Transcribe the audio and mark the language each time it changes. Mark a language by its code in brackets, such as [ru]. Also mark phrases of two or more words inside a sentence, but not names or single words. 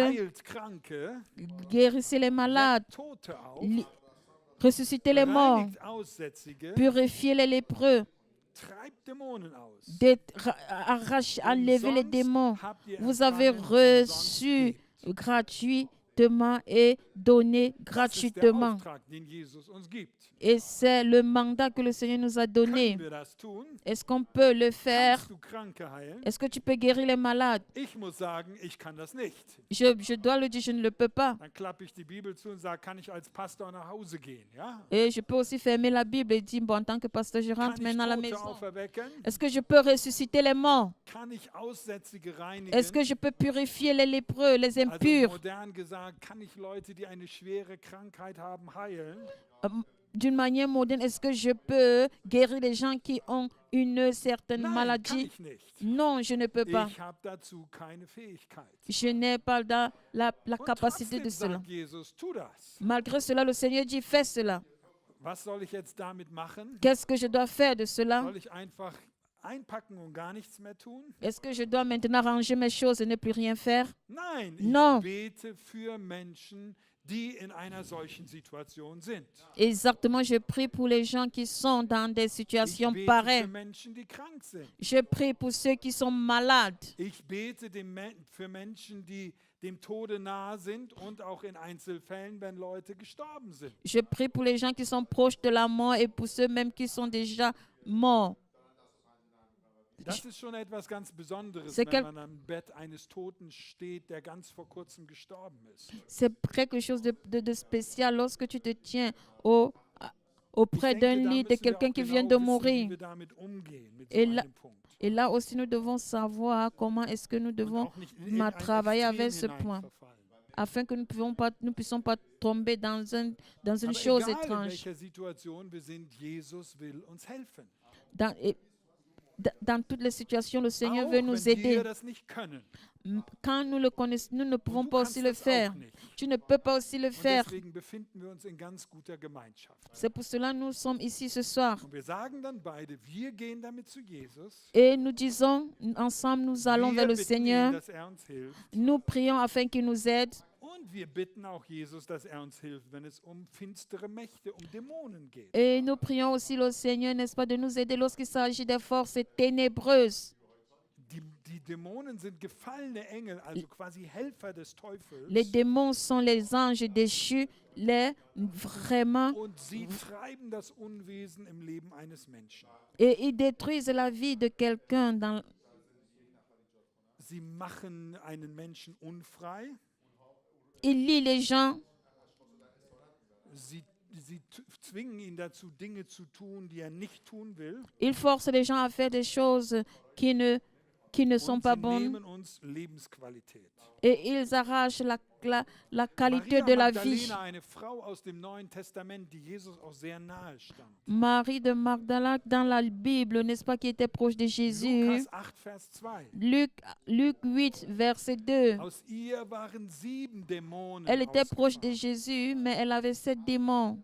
[de] heilt Kranke, [fr] guérissez les malades, [de] weckt Tote auf, [fr] ressuscitez les morts, [de] reinigt Aussätzige, [fr] purifiez les lépreux, [de] treibt Dämonen aus. [fr] enlevez les démons. [de] Habt ihr [fr] Vous avez [de] empfangen, umsonst [fr] reçu [de] gebt. [fr] gratuitement et donné [de] Das ist der [fr] gratuitement. [de] Auftrag, den Jesus uns gibt. [fr] Et c'est le mandat que le Seigneur nous a donné. [de] Können wir das tun? [fr] Est-ce qu'on peut le faire? [de] Kannst du Kranke heilen? [fr] Est-ce que tu peux guérir les malades? [de] Ich muss sagen, ich kann das nicht. [fr] Je dois le dire, je ne le peux pas. [de] Dann klappe ich die Bibel zu und sage, kann ich als Pastor nach Hause gehen? Ja? [fr] Et je peux aussi fermer la Bible et dire, bon, en tant que pasteur, je rentre [de] Kann ich [fr] maintenant à la [de] Tote [fr] maison. [de] auferwecken? [fr] Est-ce que je peux ressusciter les morts? [de] Kann ich Aussätzige reinigen? [fr] Est-ce que je peux purifier les lépreux, les [de] Also [fr] impurs? [de] modern gesagt, kann ich Leute, die eine schwere Krankheit haben, heilen? [fr] D'une manière moderne, est-ce que je peux guérir les gens qui ont une certaine [de] Nein, kann [fr] maladie? [de] ich nicht. [fr] Non, je ne peux pas. [de] Ich habe dazu keine Fähigkeit. [fr] Je n'ai pas la [de] Und [fr] capacité [de] trotzdem [fr] de cela. [de] sagt Jesus, tu das. [fr] Malgré cela, le Seigneur dit, fais cela. [de] Was soll ich jetzt damit machen? [fr] Qu'est-ce que je dois faire de cela? [de] Soll ich einfach einpacken und gar nichts mehr tun? [fr] Est-ce que je dois maintenant ranger mes choses et ne plus rien faire? [de] Nein, [fr] Non. [de] ich bete für Menschen, die in einer solchen Situation sind. [fr] Exactement, je prie pour les gens qui sont dans des [de] Ich [fr] situations [de] bete für [fr] pareilles. [de] Menschen, die krank sind. [fr] Je prie pour ceux qui sont malades. [de] Ich bete für Menschen, die dem Tode nahe sind und auch in Einzelfällen, wenn Leute gestorben sind. [fr] Je prie pour les gens qui sont proches de la mort et pour ceux même qui sont déjà morts. [de] Das ist schon etwas ganz Besonderes, [fr] C'est [de] wenn man am Bett eines Toten steht, der ganz vor kurzem gestorben ist. [fr] C'est quelque chose de spécial lorsque tu te tiens auprès [de] Ich [fr] d'un [de] denke, da [fr] lit de [de] müssen wir [fr] quelqu'un [de] auch [fr] qui [de] genau [fr] vient de [de] wissen, wie [fr] mourir. [de] wir damit umgehen, mit [fr] Et [de] so [fr] là- [de] einem Punkt. [fr] Et là aussi, nous devons savoir comment est-ce que nous [de] Und [fr] devons [de] auch nicht in irgendein [fr] travailler avec [de] Extrem [fr] ce point, [de] hineinverfallen. [fr] afin que nous ne puissions pas tomber dans une [de] Aber [fr] chose [de] egal in [fr] étrange. [de] welcher Situation wir sind, Jesus will uns helfen. [fr] Dans toutes les situations, le Seigneur [de] Auch [fr] veut [de] wenn [fr] nous [de] wir [fr] aider. [de] das nicht können. [fr] Quand nous le connaissons, nous ne pouvons [de] Und du [fr] pas [de] kannst [fr] aussi le [de] das [fr] faire. [de] auch nicht. [fr] Tu ne peux pas aussi le [de] Und [fr] faire. [de] deswegen befinden wir uns in ganz guter Gemeinschaft. [fr] C'est pour cela que nous sommes ici ce soir. [de] Und wir sagen dann beide, wir gehen damit zu Jesus. [fr] Et nous disons, ensemble, nous allons [de] Wir [fr] vers le [de] bitten ihn, [fr] Seigneur. [de] dass uns hilft. [fr] Nous prions afin qu'il nous aide. [de] Und wir bitten auch Jesus, dass uns hilft, wenn es um finstere Mächte, um Dämonen geht. [fr] Et nous prions aussi le Seigneur, n'est-ce pas, de nous aider lorsqu'il s'agit des forces ténébreuses. [de] Die Dämonen sind gefallene Engel, also quasi Helfer des Teufels. [fr] Les démons sont les anges déchus, vraiment, [de] Und sie treiben das Unwesen im Leben eines Menschen. [fr] et ils détruisent la vie de quelqu'un. [de] Sie machen einen Menschen unfrei. [fr] Ils lient les gens, [de] Sie zwingen ihn dazu, Dinge zu tun, die er nicht tun will. [fr] ils forcent les gens à faire des choses qui ne sont [de] Und [fr] pas [de] sie [fr] bonnes, [de] nehmen uns Lebensqualität. [fr] et ils arrachent la qualité [de] Maria [fr] de la vie. [de] Magdalena, eine Frau aus dem Neuen Testament, die Jesus auch sehr nahe stand. [fr] Marie de Magdala, dans la Bible, n'est-ce pas, qui était proche de Jésus. [de] Lukas 8, Vers 2. [fr] Luc 8, verset 2. [de] Aus ihr waren 7 Dämonen [fr] Elle était proche de [de] ausgefahren. [fr] Jésus, mais elle avait 7 démons.